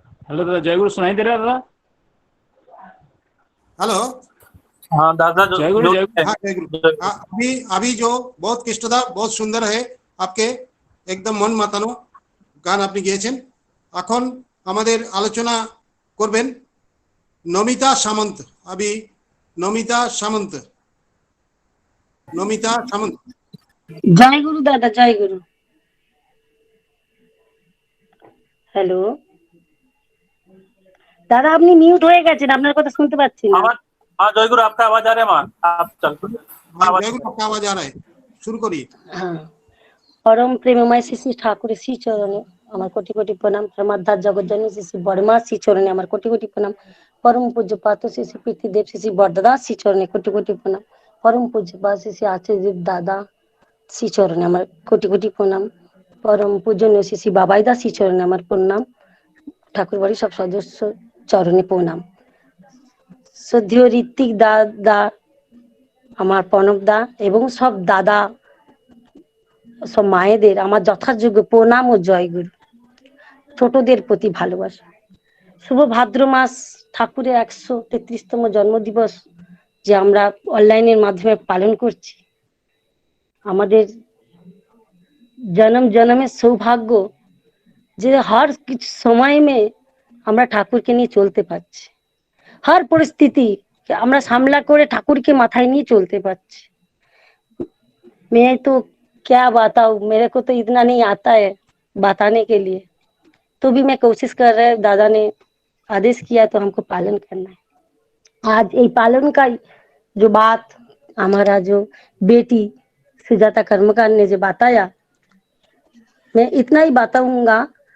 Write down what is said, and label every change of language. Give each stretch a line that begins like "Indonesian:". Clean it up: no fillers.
Hindi: Hello दादा, जय गुरु, सुनाई दे रहा दादा? हेलो। हाँ दादा, जय गुरु, जय गुरु। हाँ जय गुरु। अभी जो बहुत कष्टदार, बहुत सुंदर है, आपके एकदम मन मातानो
Bangla: গান আপনি গেয়েছেন। এখন আমাদের আলোচনা করবেন নমিতা সামন্ত। अभी নমিতা সামন্ত। নমিতা সামন্ত। জয় গুরু দাদা, জয় গুরু। হ্যালো দাদা, আপনি মিউট হয়ে গেছেন, আপনার কথা শুনতে পাচ্ছি না।
Hindi: हाँ जय गुरु, आपका आवाज आ रहा है माँ, आप चल। जय गुरु, आपका आवाज आ रहा है, शुरू करिए। हाँ, परम प्रेममय श्री श्री ठाकुर श्री चरणे
Bangla: আমার কোটি কোটি প্রণাম। প্রমাদার জগজ্জননী শ্রী শ্রী বড়মা শ্রী চরণে আমার কোটি কোটি প্রণাম। পরম পূজ্যপাত শ্রী শ্রী পৃথিদেব শ্রী শ্রী বরদাদা শ্রী চরণে কোটি কোটি প্রণাম। পরম পূজ্যপাত শ্রী শ্রী আচার্য দাদা শ্রী চরণে আমার কোটি কোটি প্রণাম। পরম পূজনীয় শ্রী শ্রী বাবাইদা শ্রী চরণে আমার প্রণাম। ঠাকুর বাড়ির সব সদস্য চরণে প্রণাম। শ্রদ্ধেয় ঋত্বিক দাদা, আমার প্রণব দা এবং সব দাদা, সব মায়েদের আমার যথাযোগ্য প্রণাম ও জয়গুরু। ছোটদের প্রতি ভালোবাসা। শুভ ভাদ্র মাস ঠাকুরের 133তম জন্মদিবস যে আমরা অনলাইনের মাধ্যমে পালন করছি, আমাদের
Hindi: जन्म जन्म सौभाग्य
Bangla: যে हर কিছু সময় में আমরা ঠাকুরকে নিয়ে চলতে পারছি,
Hindi: हर परिस्थिति
Bangla: আমরা সামলা করে ঠাকুরকে মাথায় নিয়ে চলতে পারছি।
Hindi: मैं तो क्या बताऊं, मेरे को तो इतना नहीं आता है बताने के लिए, तो भी मैं कोशिश कर रहा है। दादा ने आदेश किया तो हमको पालन करना है। आज ये पालन का जो बात हमारा जो बेटी सुजाता कर्मकार ने जो बताया, मैं इतना ही बताऊंगा।